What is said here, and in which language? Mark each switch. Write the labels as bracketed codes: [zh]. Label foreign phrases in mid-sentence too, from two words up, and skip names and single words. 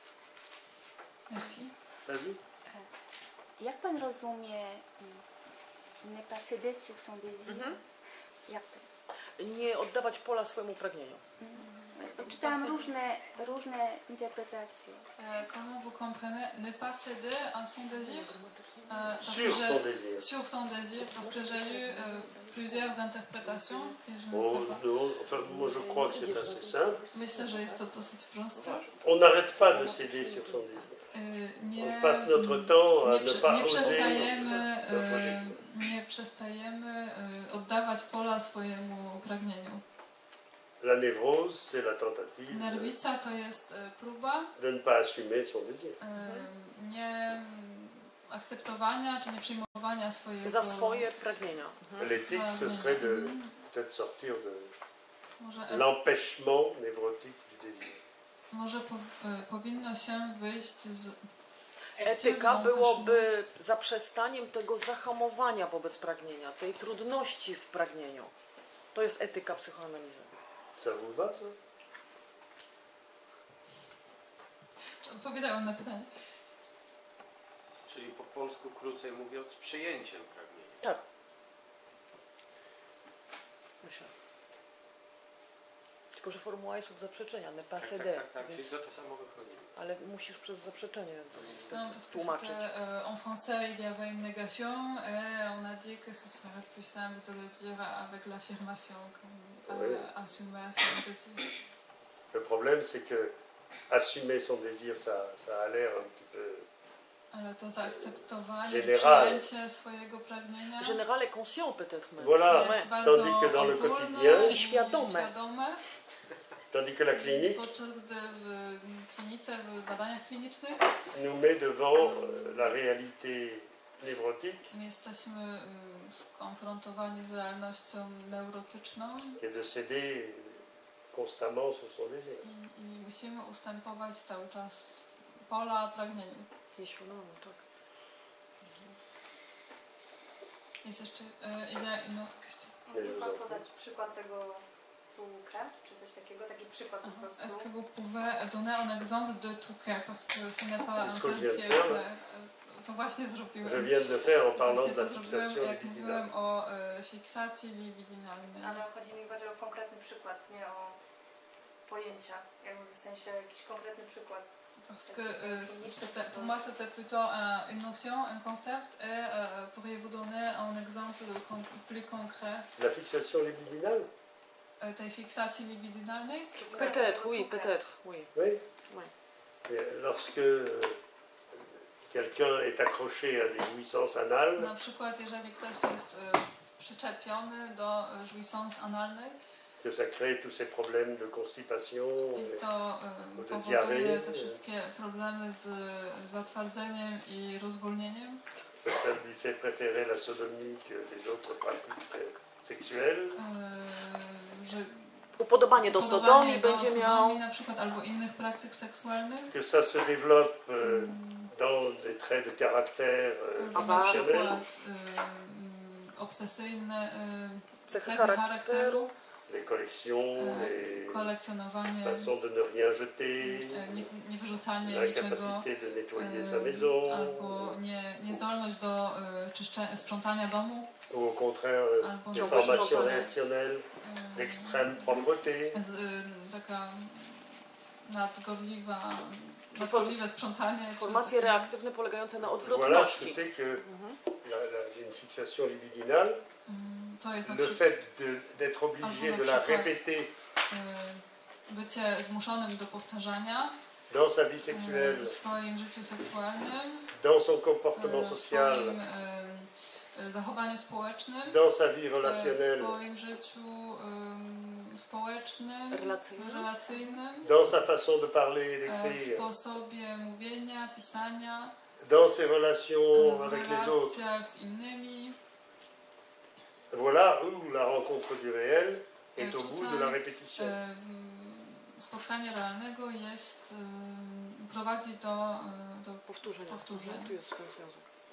[fr] Merci. Vas-y. [pl] Jak Pan rozumie [fr] Ne pas céder sur son désir. [pl] Jak to? Nie oddawać pola swojemu pragnieniu. Czytałam różne interpretacje. [fr] Comment vous comprenez ne pas céder à son désir? Sur son désir. Sur son désir, parce que j'ai eu plusieurs interprétations et je ne Oh, sais pas. non, enfin, moi je crois que c'est assez simple. [pl] Myślę, że jest to dosyć proste. [fr] On n'arrête pas de céder sur son désir. On passe notre temps à ne pas oser notre désir. [pl] Nie przestajemy oddawać pola swojemu pragnieniu. [fr] La névrose, c'est la tentative [pl] Nerwica to jest próba [fr] de ne pas assumer son désir. [pl] nie akceptowania czy nie przyjmowania swojego... Za swoje pragnienia. [fr] L'éthique, ce serait de peut-être sortir de [pl] Może, [fr] l'empêchement névrotique du désir. [pl] może powinno się wyjść z... Etyka byłoby zaprzestaniem tego zahamowania wobec pragnienia, tej trudności w pragnieniu. To jest etyka psychoanalizy. [fr] Ça vous va, ça? [pl] Czy odpowiadałem na pytanie? Czyli po polsku, krócej mówiąc, przyjęciem pragnienia. Tak. Myślę. Tylko że formuła jest od zaprzeczenia, [fr] ne pas céder. [pl] Tak, Więc... czyli za to samo wychodzi. Ale musisz przez zaprzeczenie [fr] Non, parce que [pl] tłumaczyć. [fr] en français, il y avait une négation et on a dit que ce serait plus simple de le dire avec l'affirmation, comme Oui. assumer son désir. Le problème, c'est que assumer son désir, ça a l'air un petit peu [pl] Ale to zaakceptowanie, [fr] général. [pl] przyjęcie swojego pragnienia [fr] Général est conscient peut-être même. Voilà, [pl] jest bardzo [fr] tandis que dans le [pl] ogólne [fr] quotidien, [pl] I świadome. świadome. [fr] tandis que la clinique [pl] Podczas gdy w klinice, w badaniach klinicznych [fr] nous met devant la réalité névrotique [pl] jesteśmy skonfrontowani z realnością neurotyczną [fr] et de céder constamment sur son désir. [pl] i musimy ustępować cały czas pola pragnieniu. Nieświadomie, tak. Jest jeszcze inna kwestia. Może Pan podać przykład tego touquet, czy coś takiego, taki przykład po prostu? [fr] Est-ce que vous pouvez donner un exemple de touquet, parce que ce n'est pas un Est-ce que je terme viens qui de est faire, clair. [pl] To właśnie [fr] Je [pl] zrobiłem. [fr] viens de le faire en parlant [pl] Właśnie [fr] de la [pl] to [fr] fixation [pl] zrobiłem, jak [fr] libidinale. [pl] mówiłem o fiksacji libidinalnej. Ale chodzi mi bardziej o konkretny przykład, nie o pojęcia, jakby w sensie jakiś konkretny przykład. [fr] Parce que pour moi c'était plutôt une notion, un concept, et pourriez-vous donner un exemple plus concret La fixation libidinale? [pl] tej fiksacji libidinalnej? [fr] Peut-être, oui, peut-être, oui. Oui. Oui. Et lorsque quelqu'un est accroché à des jouissances anales, [pl] Na przykład jeżeli ktoś jest przyczepiony do jouissance analnej [fr] que ça crée tous ces problèmes de constipation, [pl] i to [fr] de [pl] powoduje [fr] diarrhée, [pl] te wszystkie problemy z zatwardzeniem i rozwolnieniem, [fr] que ça lui fait préférer la sodomie que les autres pratiques sexuelles, [pl] że Upodobanie do sodomii będzie miał. na przykład albo innych praktyk seksualnych, [fr] que ça se développe dans des traits de caractère [pl] na [fr] obsessionnels, [pl] przykład obsesyjne Cechy cechy charakteru. charakteru, [fr] les collections, les [pl] kolekcjonowanie, [fr] façons de ne rien jeter, [pl] niewyrzucanie niczego, [fr] l'incapacité de nettoyer sa maison, [pl] albo niezdolność do sprzątania domu, [fr] ou au contraire [pl] albo [fr] des formations réactionnelles, d'extrême propreté. [pl] Taka nadgorliwe sprzątanie. Formacje reaktywne polegające na [fr] Voilà ce [pl] odwrotności. [fr] que c'est que une fixation libidinale, [pl] To jest na [fr] le [pl] przykład [fr] fait d'être obligé [pl] albo [fr] de [pl] na [fr] la [pl] przykład, [fr] répéter [pl] bycie zmuszonym do powtarzania [fr] dans sa vie sexuelle, [pl] w swoim życiu seksualnym, [fr] dans son comportement [pl] w [fr] social, [pl] swoim zachowaniu społecznym, [fr] dans sa vie [pl] w [fr] relationnelle, [pl] swoim życiu społecznym, relacyjnym, [fr] dans sa façon de parler et [pl] w [fr] d'écrire, [pl] sposobie mówienia, pisania, [fr] dans ses relations [pl] w [fr] avec les autres. [pl] relacjach z innymi. [fr] Voilà où la rencontre du réel est au bout de la répétition. [pl] Spotkanie realnego jest, prowadzi do Powtórzenia. Tu jest ten związek.